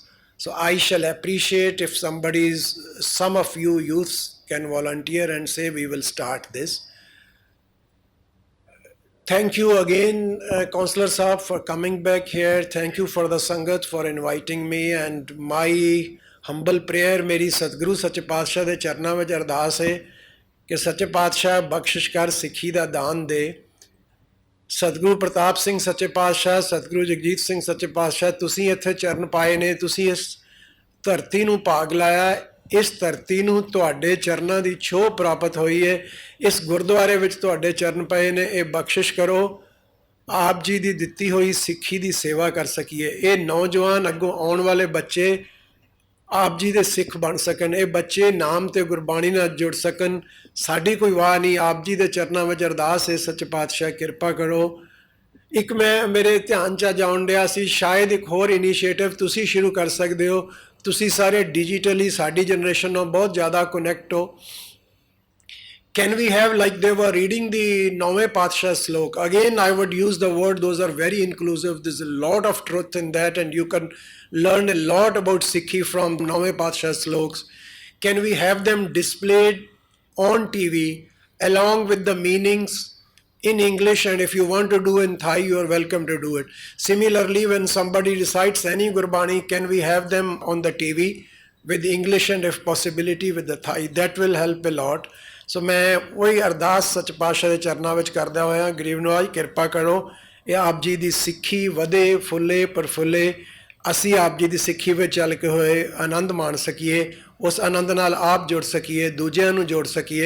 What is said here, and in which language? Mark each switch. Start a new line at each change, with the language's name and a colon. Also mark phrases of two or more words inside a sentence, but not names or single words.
English: So I shall appreciate if some of you youths can volunteer and say we will start this. Thank you again, Councillor Sahib, for coming back here. Thank you for the Sangat for inviting me. And my humble prayer,
Punjabi: ਮੇਰੀ ਸਤਿਗੁਰੂ ਸੱਚੇ ਪਾਤਸ਼ਾਹ ਦੇ ਚਰਨਾਂ ਵਿੱਚ ਅਰਦਾਸ ਹੈ ਕਿ ਸੱਚੇ ਪਾਤਸ਼ਾਹ ਬਖ਼ਸ਼ਿਸ਼ ਕਰ सिੱਖੀ ਦਾ ਦਾਨ ਦੇ। ਸਤਿਗੁਰੂ ਪ੍ਰਤਾਪ ਸਿੰਘ ਸੱਚੇ ਪਾਤਸ਼ਾਹ, ਸਤਿਗੁਰੂ ਜਗਜੀਤ ਸਿੰਘ ਸੱਚੇ ਪਾਤਸ਼ਾਹ, ਤੁਸੀਂ ਇੱਥੇ ਚਰਨ ਪਾਏ ਨੇ, ਤੁਸੀਂ ਇਸ ਧਰਤੀ ਨੂੰ ਭਾਗ ਲਾਇਆ। ਇਸ ਧਰਤੀ ਨੂੰ ਤੁਹਾਡੇ ਚਰਨਾਂ ਦੀ ਛੋਹ ਪ੍ਰਾਪਤ ਹੋਈ ਹੈ। ਇਸ ਗੁਰਦੁਆਰੇ ਵਿੱਚ ਤੁਹਾਡੇ ਚਰਨ ਪਏ ਨੇ, ਇਹ ਬਖਸ਼ਿਸ਼ ਕਰੋ ਆਪ ਜੀ ਦੀ ਦਿੱਤੀ ਹੋਈ ਸਿੱਖੀ ਦੀ ਸੇਵਾ ਕਰ ਸਕੀਏ। ਇਹ ਨੌਜਵਾਨ ਅੱਗੋਂ ਆਉਣ ਵਾਲੇ ਬੱਚੇ ਆਪ ਜੀ ਦੇ ਸਿੱਖ ਬਣ ਸਕਣ, ਇਹ ਬੱਚੇ ਨਾਮ ਤੇ ਗੁਰਬਾਣੀ ਨਾਲ ਜੁੜ ਸਕਣ। ਸਾਡੀ ਕੋਈ ਵਾਹ ਨਹੀਂ, ਆਪ ਜੀ ਦੇ ਚਰਨਾਂ ਵਿੱਚ ਅਰਦਾਸ ਹੈ ਸੱਚੇ ਪਾਤਸ਼ਾਹ ਕਿਰਪਾ ਕਰੋ। ਇੱਕ ਮੈਂ ਮੇਰੇ ਧਿਆਨ 'ਚ ਅੱਜ ਆਉਣ ਡਿਆ ਸੀ, ਸ਼ਾਇਦ ਇੱਕ ਹੋਰ ਇਨੀਸ਼ੀਏਟਿਵ ਤੁਸੀਂ ਸ਼ੁਰੂ ਕਰ ਸਕਦੇ ਹੋ। ਤੁਸੀਂ ਸਾਰੇ ਡਿਜੀਟਲੀ ਸਾਡੀ ਜਨਰੇਸ਼ਨ ਨਾਲ ਬਹੁਤ ਜ਼ਿਆਦਾ ਕਨੈਕਟ ਹੋ।
English: Can we have, like they were reading the
Punjabi: ਨੌਵੇਂ ਪਾਤਸ਼ਾਹ
English: slok? Again, I would use the word, those are very inclusive. There's a lot of truth in that, and you can learn a lot about Sikhi from
Punjabi: ਨੌਵੇਂ ਪਾਤਸ਼ਾਹ
English: sloks. Can we have them displayed on TV along with the meanings in English? And if you want to do in Thai, you are welcome to do it. Similarly, when somebody recites any Gurbani, can we have them on the TV with English and if possibility with the Thai? That will help a lot.
Punjabi: ਸੋ ਮੈਂ ਉਹੀ ਅਰਦਾਸ ਸੱਚ ਪਾਤਸ਼ਾਹ ਦੇ ਚਰਨਾਂ ਵਿੱਚ ਕਰਦਾ ਹੋਇਆ, ਗਰੀਬ ਨਵਾਜ ਕਿਰਪਾ ਕਰੋ, ਇਹ ਆਪ ਜੀ ਦੀ ਸਿੱਖੀ ਵਧੇ ਫੁੱਲੇ ਪ੍ਰਫੁੱਲੇ, ਅਸੀਂ ਆਪ ਜੀ ਦੀ ਸਿੱਖੀ ਵਿੱਚ ਚੱਲ ਕੇ ਹੋਏ ਆਨੰਦ ਮਾਣ ਸਕੀਏ, ਉਸ ਆਨੰਦ ਨਾਲ ਆਪ ਜੁੜ ਸਕੀਏ, ਦੂਜਿਆਂ ਨੂੰ ਜੋੜ ਸਕੀਏ।